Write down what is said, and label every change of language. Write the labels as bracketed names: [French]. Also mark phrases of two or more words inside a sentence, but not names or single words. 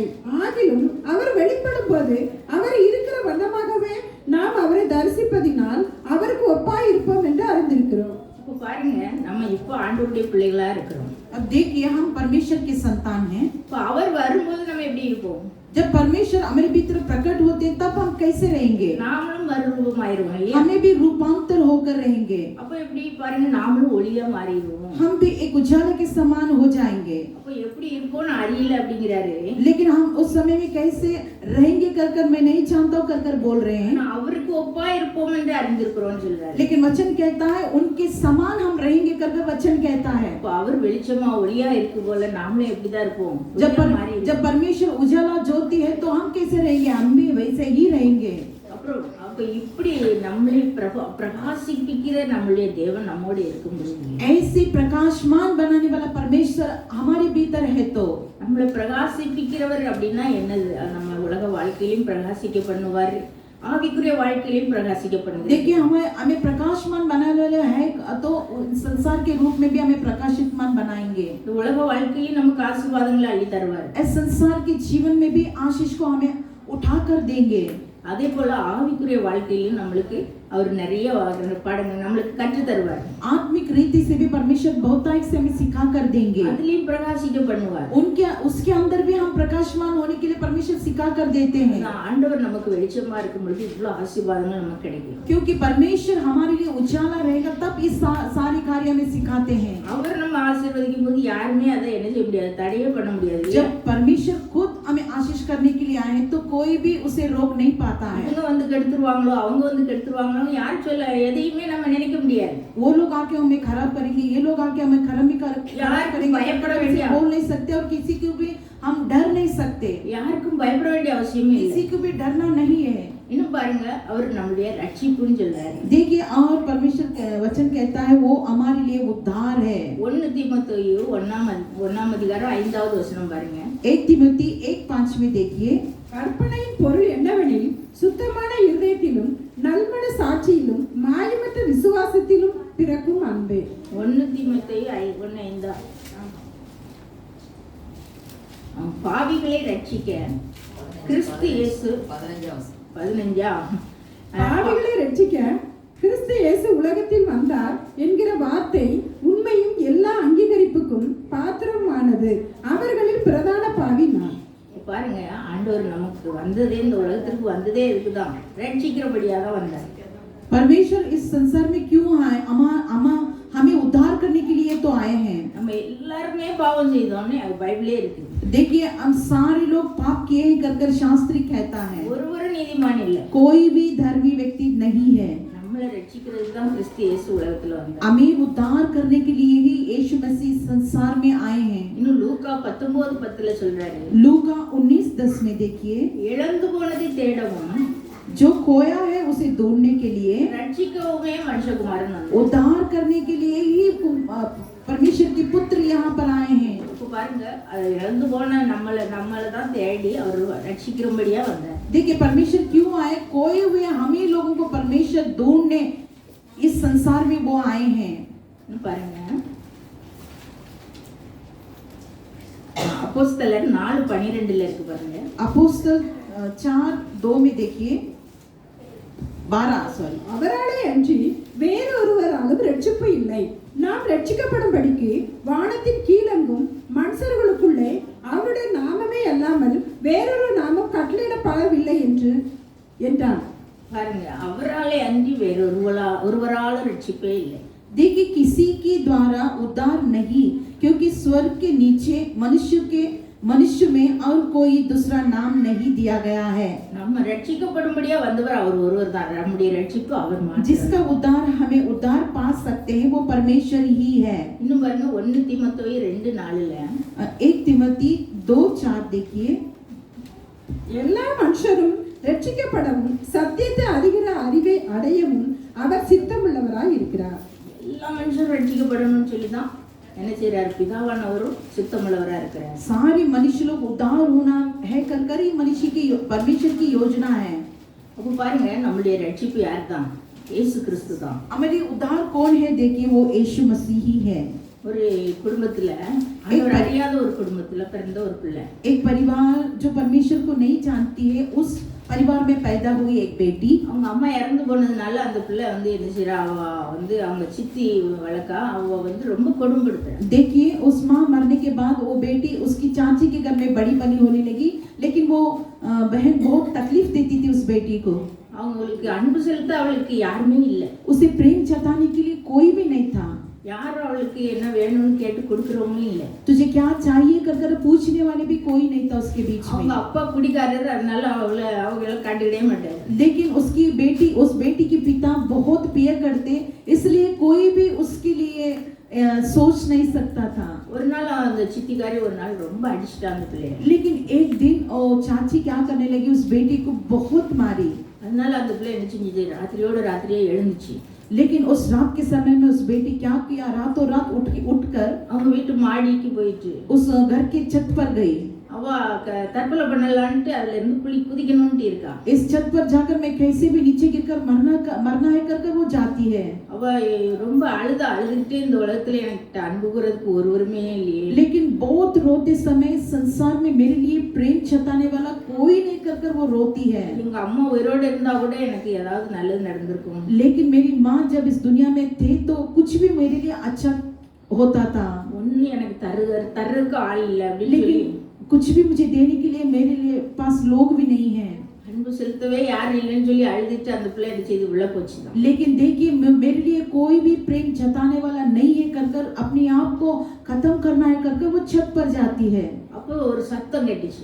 [Tamil] ஆகிலும் அவர் வெளிப்படும் போது அவர் இருக்கிற வண்ணமாகவே நாம் அவரை தரிசிப்பதினால் அவருக்கு ஒப்பாய் இருப்போம் என்று அறிந்திருக்கிறோம். அப்போ பாருங்க, நம்ம இப்போ ஆண்டவருடைய பிள்ளைகளா இருக்கிறோம். [Hindi] अब देखिए हम परमेश्वर के संतान हैं। [Tamil] இப்போ அவர் வரும்போது நம்ம எப்படி இருப்போம்? [Hindi] जब परमेश्वर हमारे भीतर प्रकट होते हैं तब हम कैसे रहेंगे, [Tamil] நாமளும் மறுரூபமாயிருவோம் இல்லையா? [Hindi] हमें भी रूपांतर होकर रहेंगे, [Tamil] அப்போ எப்படி பாருங்க, நாமளும் ஒளியா மாறிடுவோம். [Hindi] हम भी एक उजाला के समान हो जाएंगे। [Tamil] அப்போ எப்படி இருப்போம்னு அறியல அப்படிங்கிறாரு. [Hindi] लेकिन हम उस समय में कैसे रहेंगे कर मैं नहीं जानता हूँ कर बोल रहे हैं, [Tamil] ஆனா அவருக்கு ஒப்பா இருப்போம் என்று அறிந்திருக்கிறோம்னு சொல்றாரு. [Hindi] लेकिन वचन कहता है उनके समान हम रहेंगे कर वचन कहता है। [Tamil] அப்போ அவர் வெளிச்சமா ஒளியா இருக்கு போல நாமளும் எப்படிதான் இருப்போம்? [Hindi] जब परमेश्वर उजाला ज्योति है तो हम कैसे रहेंगे, हम भी वैसे ही रहेंगे। [Tamil] அப்புறம் அப்ப இப்படி நம்மளை பிரகாசிப்பிக்கிற நம்மளுடைய தேவன் நம்மோடு இருக்கும்போது, [Hindi] ऐसी प्रकाशमान बनाने वाला परमेश्वर हमारे भीतर है तो [Tamil] நம்மளை பிரகாசிப்பிக்கிறவர் அப்படின்னா என்னது? நம்ம உலக வாழ்க்கையிலும் பிரகாசிக்க பண்ணுவார், ஆவிக்குரிய வாழ்க்கையிலும் பிரகாசிக்க பண்ணுவார். [Hindi] देखिए हमें प्रकाशमान बनाने वाले है तो संसार के रूप में भी हमें प्रकाशितमान बनाएंगे। [Tamil] இந்த உலக வாழ்க்கையிலும் நமக்கு ஆசீர்வாதங்களை அள்ளி தருவார். [Hindi] इस संसार के जीवन में भी आशीष को हमें उठाकर देंगे। [Tamil] அதே போல ஆவிக்குரிய வாழ்க்கையிலும் நம்மளுக்கு அவர் நிறைய பாடங்கள் நம்மளுக்கு கற்று தருவார். [Hindi] आत्मिक रीति से भी परमेश्वर बहुतायत से हमें सिखा कर देंगे, [Tamil] அதுலயும் பிரகாசிக்க பண்ணுவார். [Hindi] उसके अंदर भी हम प्रकाशमान होने के लिए परमेश्वर सिखा कर देते हैं। [Tamil] ஆண்டவர் நமக்கு வெளிச்சமா இருக்கும் பொழுது இவ்வளவு ஆசீர்வாதங்கள் நமக்கு கிடைக்கும். [Hindi] क्योंकि परमेश्वर हमारे लिए उजाला रहेगा तब इस सारी कार्य में सिखाते हैं। [Tamil] அவர் நம்ம ஆசீர்வதிக்கும் போது யாருமே அதை என்ன செய்ய முடியாது, தடையே பண்ண முடியாது. [Hindi] जब परमेश्वर खुद हमें आशीष करने के लिए आए तो कोई भी उसे रोक नहीं पाता है। [Tamil] அவங்க வந்து கெடுத்துருவாங்களோ அவங்க வந்து கெடுத்துருவாங்களோ யார் சொல்ல, எதையுமே நம்ம நினைக்க முடியாது. [Hindi] वो लोग आके हमें खराब करेंगे, ये लोग आके हमें खराब करेंगे, [Tamil] பயப்பட வேண்டிய [Hindi] बोल नहीं सकते और किसी को भी हम डर नहीं सकते, [Tamil] யாருக்கும் பயப்பட வேண்டிய அவசியமே இல்லை. [Hindi] किसी को भी डरना नहीं है। [Tamil] இன்னும் பாருங்க, அவர் நம்மளுடைய ரட்சிப்புன்னு சொல்றாரு. [Hindi] देखिए और परमेश्वर वचन कहता है वो हमारे लिए उद्धार है। [Tamil] 1 தீமோத்தேயு 1ஆம் அதிகாரம் 5வது வசனம் பாருங்க. [Hindi] 1 तीमुथी 1:5 में देखिए, [Tamil] கற்பனையின் பொருள் என்னவெனில் சுத்தமான இருதயத்திலும் நல்மன சாட்சியிலும் மாயமற்ற விசுவாசத்திலும் பிறக்கும் அன்பே. 1 தீமோத்தேயு 1:5. பாவிகளை ரட்சிக்க கிறிஸ்து இயேசு 15 பாவிகளை ரட்சிக்க கிறிஸ்து இயேசு உலகத்தில் வந்தார் என்கிற வார்த்தை உண்மையும் எல்லா அங்கீகரிப்புக்கும் பாத்திரமானது. அவர்களில் பிரதான பாவி நான். பாருங்க, ஆண்டவர் நமக்கு வந்ததே, இந்த உலகத்திற்கு வந்ததே இதுக்குதான், ரட்சிக்கிறபடியாக தான் வந்தார். [Hindi] परमेश्वर इस संसार में क्यों आए? हमें उद्धार करने के लिए तो आए हैं. [Tamil] நம்ம எல்லாருமே பாவம் செய்தோம்னு அது பைபிளே இருக்கு. [Hindi] देखिए, हम सारे लोग पाप किए हैं कर शास्त्री कहता है. [Tamil] ஒருவரும் நீதிமான் இல்ல. [Hindi] कोई भी धर्मी व्यक्ति नहीं है. [Tamil] நம்மளை ரட்சிக்கிறதுக்கு தான் கிறிஸ்து இயேசு உலகத்துல வந்தார். [Hindi] हमें उद्धार करने के लिए ही यीशु मसीह संसार में आए हैं. [Tamil] இன்னும் லூக்கா 19:10 சொல்றாரு. [Hindi] लूका 19:10 में देखिए, [Tamil] இழந்து போனதை தேடவும் [Hindi] जो खोया है उसे ढूंढने के लिए, [Tamil] ரட்சிக்கவுமே மனுஷகுமாரன் வந்தார். [Hindi] उद्धार करने के लिए ही परमेश्वर के पुत्र यहाँ पर आए हैं. [Tamil] இப்போ பாருங்க, அது இழந்து போன நம்மளை தான் தேடி அவர் ரட்சிக்கிறபடியா வந்தார். [Hindi] देखिए, परमेश्वर क्यों आए? खोए हुए हमें लोगों को परमेश्वर ढूंढने इस संसार में वो आए हैं. [Tamil] பாருங்க, அப்போஸ்தலர் 4:12 இருக்கு பாருங்க. [Hindi] अपोस्तल 4:2 में देखिए, 12 [Tamil] அவராலே அன்றி வேறொருவராலும் ரட்சிப்பு இல்லை. நாம் ரட்சிக்கப்படும்படிக்கு வானத்தின் கீழெங்கும் மனுஷர்களுக்குள்ளே அவருடைய நாமமே அல்லாமல் வேறொரு நாமம் கட்டளையிடப்படவில்லை என்றான். பாருங்க, அவராலே அன்றி ஒருவராலும் ரட்சிப்பே இல்லை. [Hindi] देखिए, किसी के द्वारा उद्धार नहीं, क्योंकि स्वर्ग के नीचे मनुष्य में और कोई दूसरा नाम नहीं दिया गया है. [Tamil] நம்ம ரட்சிக்கப்படும்படியா வந்தவர் அவர் ஒருவர் தான். நம்முடைய ரட்சிப்பு அவர் மாத்திரம். [Hindi] जिसका उद्धार हमें उद्धार पा सकते हैं वो परमेश्वर ही है. [Tamil] இன்னும் பாருங்க, 1 தீமோத்தேயு 2:4 [Hindi] 1 तिमोथी 2:4 देखिए, [Tamil] எல்லா மனுஷரும் ரட்சிக்கப்படவும் சத்தியத்தை அறிகிற அறிவை அடையவும் அவர் சித்தமுள்ளவராய் இருக்கிறார். எல்லா மனுஷரும் ரட்சிக்கப்படணும்னு சொல்லி தான் என்ன செய்யறாரு? பிதாவானவரும் சித்தமுள்ளவரா இருக்கிறார். [Hindi] सारे मनुष्य लोग उद्धार होना है कर ही मनुष्य की परमेश्वर की योजना है. [Tamil] அப்போ பாருங்க, நம்முடைய ரட்சிப்பு யார் தான்? இயேசு கிறிஸ்து தான். [Hindi] हमारे उद्धार कौन है? देखिए, वो यीशु मसीह ही है. [Tamil] ஒரு குடும்பத்துல, அவர் அறியாத ஒரு குடும்பத்துல பிறந்த ஒரு பிள்ளை. [Hindi] एक परिवार जो परमेश्वर को नहीं जानती है, उस परिवार में पैदा हुई एक बेटी. [Tamil] அவங்க அம்மா இறந்து போனதுனால அந்த பிள்ளை என்ன செய்யறா? அவ அவங்க சித்தி வளர்க்கா, அவ ரொம்ப கொடும்படுத்துறா. [Hindi] देखिए, उस माँ मरने के बाद वो बेटी उसकी चाची के घर में बड़ी बनी होने लगी, लेकिन वो बहन बहुत तकलीफ देती थी उस बेटी को. [Tamil] அவங்களுக்கு அன்பு செலுத்த அவளுக்கு யாருமே இல்லை. [Hindi] उसे प्रेम जताने के लिए कोई भी नहीं था. [Tamil] யாரும் அவளுக்கு என்ன வேணும்னு கேட்டு கொடுக்கறவங்களும் இல்லை. [Hindi] तुझे क्या चाहिए कर पूछने वाले भी कोई नहीं था उसके बीच में. [Tamil] அவங்க அப்பா குடிக்காரர், அதனால அவங்கள கண்டுக்கிடவே மாட்டாரு. [Hindi] लेकिन उस बेटी के पिता बहुत पिया करते, इसलिए कोई भी उसके लिए सोच नहीं सकता था. [Tamil] ஒரு நாள் அந்த சித்திக்காரி ஒரு நாள் ரொம்ப அடிச்சிட்டா அந்த பிள்ளைய. [Hindi] लेकिन एक दिन चाची क्या करने लगी, उस बेटी को बहुत मारी. [Tamil] அதனால அந்த பிள்ளை என்ன செஞ்சது? ராத்திரியே எழுந்துச்சு. [Hindi] लेकिन उस रात के समय में उस बेटी क्या किया? रातों रात उठकर [Tamil] அவங்க வீட்டு माடிக்கு போயிட்டு [Hindi] उस घर के छत पर गई. [Tamil] அவ தற்கொலை பண்ணலான்ட்டு அதுல இருந்து குதிக்கணும்னு இருக்கா. [Hindi] इस छत पर जाकर मैं कैसे भी नीचे गिरकर मरना है कर वो जाती है. [Tamil] அவ ரொம்ப அழுதுகிட்டே, இந்த உலகத்துல எனக்கு அன்பு கூறதுக்கு ஒருவருமே இல்லையே. [Hindi] लेकिन बहुत रोते समय संसार में मेरे लिए प्रेम जताने वाला कोई नहीं कर वो रोती है. [Tamil] எங்க அம்மா உயிரோட இருந்தா கூட எனக்கு ஏதாவது நல்லது நடந்திருக்கும். [Hindi] लेकिन मेरी माँ जब इस दुनिया में थे तो कुछ भी मेरे लिए अच्छा होता था. [Tamil] ஒண்ணு எனக்கு தர்றதுக்கு ஆள் இல்லை அப்படின்னு சொல்லி, [Hindi] लेकिन कुछ भी मुझे देने के लिए मेरे लिए पास लोग भी नहीं है. [Tamil] அன்பு செலுத்தவே யாரும் இல்லைன்னு சொல்லி அழுதுட்டு அந்த பிள்ளை என்ன செய்து உள்ள போச்சுதான். [Hindi] लेकिन देखिए, मेरे लिए कोई भी प्रेम जताने वाला नहीं है कर अपने आप को खत्म करना है कर वो छत पर जाती है. [Tamil] அப்போ ஒரு சத்தம் கேட்டுச்சு.